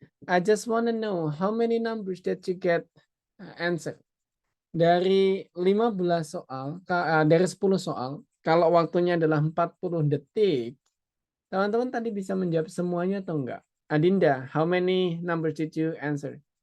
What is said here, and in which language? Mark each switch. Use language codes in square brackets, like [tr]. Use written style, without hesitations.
[en] I just want to know how many numbers that you get answer. [id] Dari 15 soal, dari 10 soal, kalau waktunya adalah 40 detik, teman-teman tadi bisa menjawab semuanya atau enggak? [en] Adinda, how many numbers did you answer?